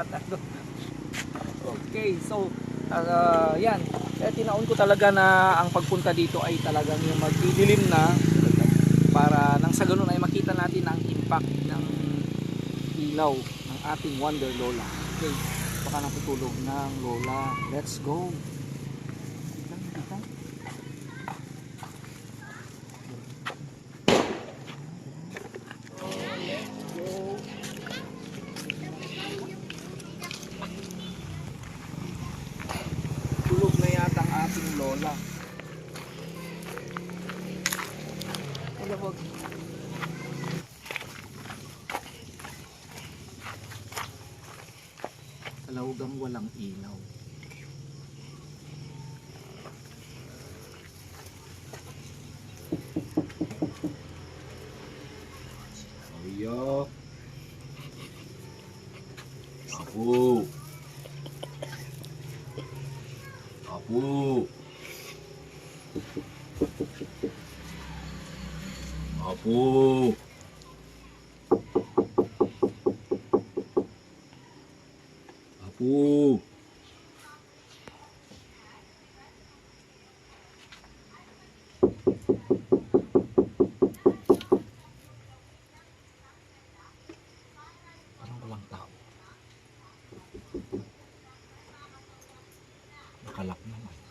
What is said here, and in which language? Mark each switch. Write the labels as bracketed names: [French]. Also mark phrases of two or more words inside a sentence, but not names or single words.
[Filipino] Okay, so yan. Kaya tinaon ko talaga na ang pagpunta dito ay talagang yung magdidilim na para nang sa ganun ay makita natin ang impact ng ilaw ng ating Wonder Lola. Okay, baka natutulog ng Lola. [English] Let's go. [Filipino] Tulog na yata ang ating lola. Wag. Kalawgang walang ilaw. Ayo. Apo. Apo. Apo. Apo. Parang walang tao. Nakalak naman.